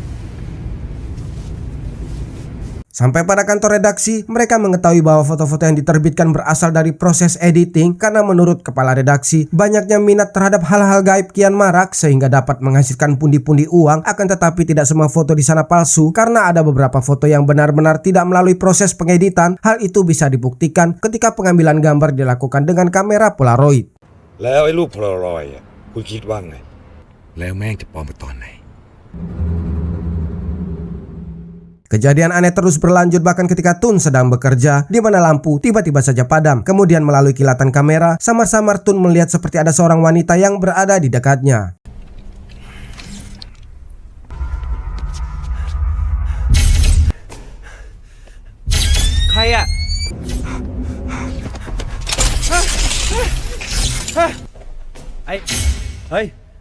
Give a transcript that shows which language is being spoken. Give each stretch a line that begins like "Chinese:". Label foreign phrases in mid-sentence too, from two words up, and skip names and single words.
Indonesian: Sampai pada kantor redaksi, mereka mengetahui bahwa foto-foto yang diterbitkan berasal dari proses editing karena menurut kepala redaksi, banyaknya minat terhadap hal-hal gaib kian marak sehingga dapat menghasilkan pundi-pundi uang, akan tetapi tidak semua foto di sana palsu karena ada beberapa foto yang benar-benar tidak melalui proses pengeditan. Hal itu bisa dibuktikan ketika pengambilan gambar dilakukan dengan kamera Polaroid.
Thai: แล้วไอ้รูปโพลารอยด์คุณคิดว่าไง แล้วแม่งจะปลอมไปตอนไหน
Indonesian: Kejadian aneh terus berlanjut bahkan ketika Tun sedang bekerja, di mana lampu tiba-tiba saja padam. Kemudian melalui kilatan kamera, samar-samar Tun melihat seperti ada seorang wanita yang berada di dekatnya.
Thai: Kayak เฮ้ย